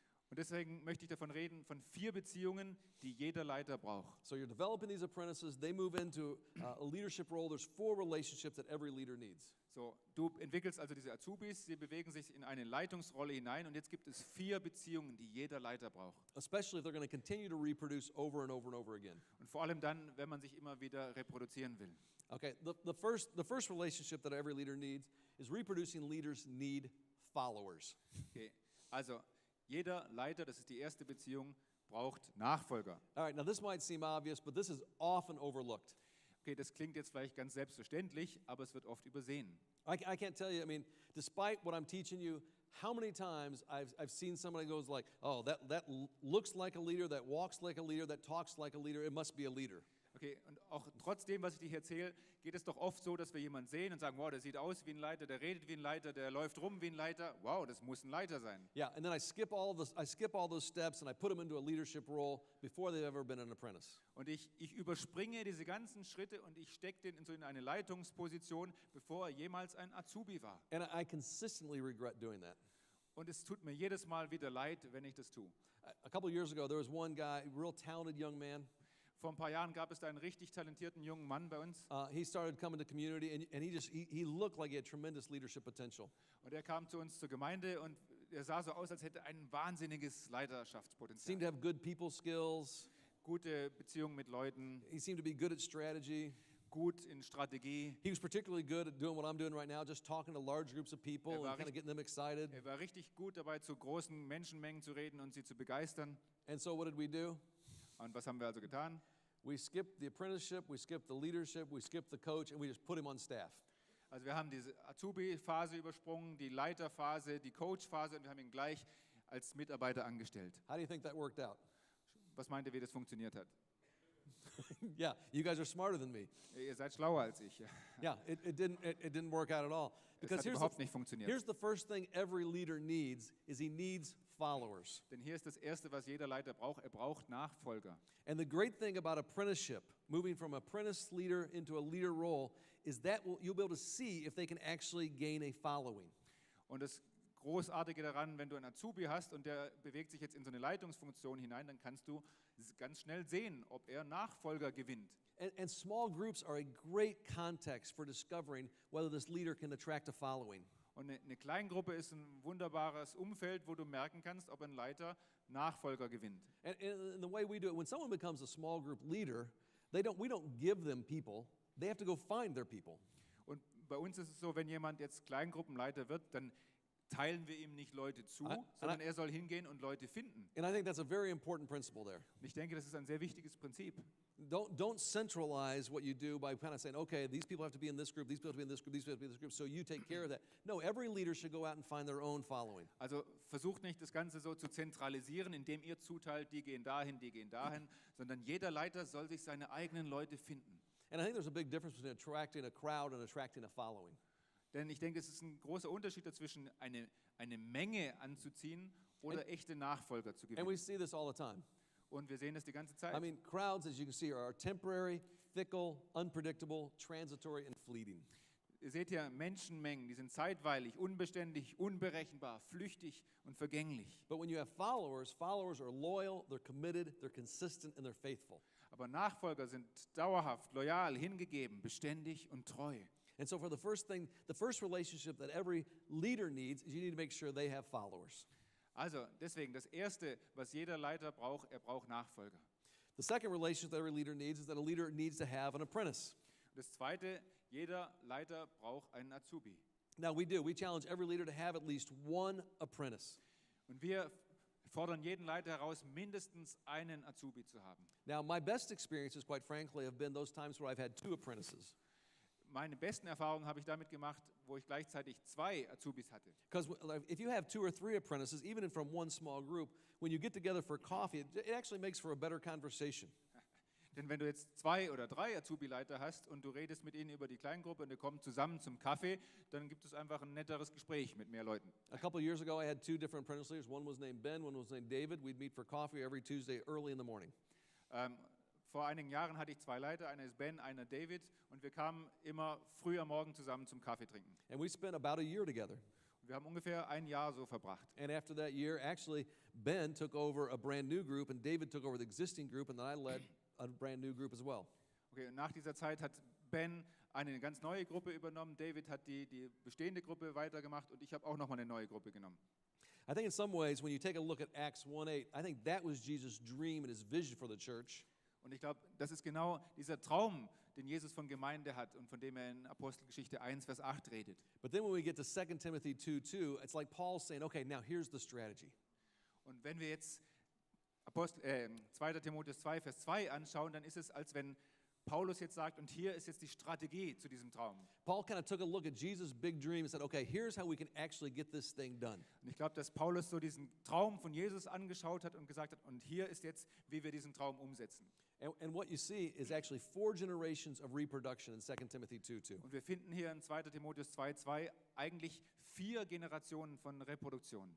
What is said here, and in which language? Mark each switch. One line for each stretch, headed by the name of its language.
German: Und deswegen möchte ich davon reden, von 4 Beziehungen, die jeder Leiter braucht.
English: So you're developing these apprentices, they move into a leadership role. There's 4 relationships that every leader needs.
German: So, du entwickelst also diese Azubis, sie bewegen sich in eine Leitungsrolle hinein und jetzt gibt es 4 Beziehungen, die jeder Leiter braucht.
English: Especially if they're going to continue to reproduce over and over and over again.
German: Und vor allem dann, wenn man sich immer wieder reproduzieren will.
English: Okay, the first relationship that every leader needs is reproducing leaders need followers. Okay.
German: Also, jeder Leiter, das ist die erste Beziehung, braucht Nachfolger.
English: All right, now this might seem obvious, but this is often overlooked.
German: Okay, das klingt jetzt vielleicht ganz selbstverständlich, aber es wird oft übersehen.
English: I can't tell you, I mean, despite what I'm teaching you, how many times I've seen somebody goes like, oh, that looks like a leader, that walks like a leader, that talks like a leader, it must be a leader.
German: Okay, und auch trotzdem, was ich dir hier erzähle, geht es doch oft so, dass wir jemanden sehen und sagen, wow, der sieht aus wie ein Leiter, der redet wie ein Leiter, der läuft rum wie ein Leiter. Wow, das muss ein Leiter sein.
English: Yeah, and then I skip all those steps and I put them into a leadership role before they've ever been an apprentice.
German: Und ich überspringe diese ganzen Schritte und ich stecke den in eine Leitungsposition, bevor er jemals ein Azubi war.
English: And I consistently regret doing that.
German: Und es tut mir jedes Mal wieder leid, wenn ich das tue.
English: A couple years ago, there was one guy, real talented young man.
German: Vor ein paar Jahren gab es da einen richtig talentierten jungen Mann bei uns.
English: He started coming to community, and he looked like he had tremendous leadership potential.
German: Und er kam zu uns zur Gemeinde und er sah so aus, als hätte er ein wahnsinniges
English: Seemed
German: Leiterschaftspotenzial.
English: to have good people skills.
German: Gute Beziehungen mit Leuten,
English: He seemed to be good at strategy.
German: gut in Strategie.
English: He was particularly good at doing what I'm doing right now, just talking to large groups of people and kind of getting them excited.
German: Er war richtig gut dabei, zu großen Menschenmengen zu reden und sie zu begeistern.
English: And so what did we do?
German: Und was haben wir also getan?
English: We skipped the apprenticeship, we skipped the leadership, we skipped the coach, and we just put him on staff.
German: Also wir haben diese Azubi-Phase übersprungen, die Leiterphase, die Coach-Phase und wir haben ihn gleich als Mitarbeiter angestellt.
English: How do you think that worked out?
German: Was meint ihr, wie das funktioniert hat?
English: Yeah, you guys are smarter than me.
German: Ihr seid schlauer als ich.
English: Yeah, it didn't work out at all.
German: Es
English: Because
German: hat
English: here's
German: überhaupt nicht funktioniert.
English: here's the first thing every leader needs is he needs followers.
German: Denn hier ist das Erste, was jeder Leiter braucht. Er braucht Nachfolger.
English: And the great thing about apprenticeship, moving from apprentice leader into a leader role, is that you'll be able to see if they can actually gain a following.
German: Und das Großartige daran, wenn du einen Azubi hast und der bewegt sich jetzt in so eine Leitungsfunktion hinein, dann kannst du ganz schnell sehen, ob er Nachfolger gewinnt.
English: And small groups are a great context for discovering whether this leader can attract a following.
German: Und eine Kleingruppe ist ein wunderbares Umfeld, wo du merken kannst, ob ein Leiter Nachfolger gewinnt.
English: And the way we do it, when someone becomes a small group leader, we don't give them people. They have to go find their people.
German: Und bei uns ist es so, wenn jemand jetzt Kleingruppenleiter wird, dann teilen wir ihm nicht Leute zu, sondern er soll hingehen und Leute finden.
English: And I think that's a very important principle there.
German: Und ich denke, das ist ein sehr wichtiges Prinzip.
English: Don't centralize what you do by kind of saying, okay, these people have to be in this group, these people have to be in this group, these people have to be in this group, so you take care of that. No, every leader should go out and find their own following.
German: Also versucht nicht, das Ganze so zu zentralisieren, indem ihr zuteilt, die gehen dahin, sondern jeder Leiter soll sich seine eigenen Leute finden.
English: And I think there's a big difference between attracting a crowd and attracting a following.
German: Denn ich denke, es ist ein großer Unterschied dazwischen, eine Menge anzuziehen oder echte Nachfolger zu
English: And
German: gewinnen.
English: we see this all the time.
German: Und wir sehen das die ganze Zeit.
English: I mean, crowds, as you can see, are temporary, fickle, unpredictable, transitory, and fleeting.
German: Ihr seht hier Menschenmengen, die sind zeitweilig, unbeständig, unberechenbar, flüchtig und vergänglich.
English: But when you have followers, followers are loyal, they're committed, they're consistent, and they're faithful.
German: Aber Nachfolger sind dauerhaft, loyal, hingegeben, beständig und treu.
English: And so for the first relationship that every leader needs is you need to make sure they have followers.
German: Also deswegen, das Erste, was jeder Leiter braucht, er braucht Nachfolger.
English: The second relationship that every leader needs is that a leader needs to have an apprentice.
German: Das Zweite, jeder Leiter braucht einen Azubi.
English: Now we do. We challenge every leader to have at least one apprentice.
German: Und wir fordern jeden Leiter heraus, mindestens einen Azubi zu haben.
English: Now my best experiences, quite frankly, have been those times where I've had two apprentices.
German: Meine besten Erfahrungen habe ich damit gemacht, wo ich gleichzeitig 2 Azubis hatte.
English: Because if you have 2 or 3 apprentices, even from one small group, when you get together for coffee, it actually makes for a better conversation.
German: Denn wenn du jetzt 2 oder 3 Azubi-Leiter hast und du redest mit ihnen über die Kleingruppe und ihr kommt zusammen zum Kaffee, dann gibt es einfach ein netteres Gespräch mit mehr Leuten.
English: A couple of years ago, I had 2 different apprentice leaders. One was named Ben, one was named David. We'd meet for coffee every Tuesday early in the morning.
German: Vor einigen Jahren hatte ich 2 Leiter, einer ist Ben, einer David, und wir kamen immer früh am Morgen zusammen zum Kaffee trinken.
English: And we spent about a year together.
German: Und wir haben ungefähr ein Jahr so verbracht.
English: And after that year, actually, Ben took over a brand new group, and David took over the existing group, and then I led a brand new group as well.
German: Okay, und nach dieser Zeit hat Ben eine ganz neue Gruppe übernommen, David hat die bestehende Gruppe weitergemacht und ich habe auch nochmal eine neue Gruppe genommen.
English: I think in some ways, when you take a look at Acts 1:8, I think that was Jesus' dream and his vision for the church.
German: Und ich glaube, das ist genau dieser Traum, den Jesus von Gemeinde hat und von dem er in Apostelgeschichte 1, Vers 8 redet.
English: But then when we get to 2 Timothy 2:2, it's like Paul's saying, okay, now here's the strategy.
German: Und wenn wir jetzt 2. Timotheus 2, Vers 2 anschauen, dann ist es, als wenn Paulus jetzt sagt, und hier ist jetzt die Strategie zu diesem Traum.
English: Paul kind of took a look at Jesus' big dream and said, okay, here's how we can actually get this thing done.
German: Und ich glaube, dass Paulus so diesen Traum von Jesus angeschaut hat und gesagt hat, und hier ist jetzt, wie wir diesen Traum umsetzen.
English: And what you see is actually 4 generations of reproduction in 2 Timothy 2:2.
German: Und wir finden hier in 2. Timotheus 2,2 eigentlich 4 Generationen von Reproduktion.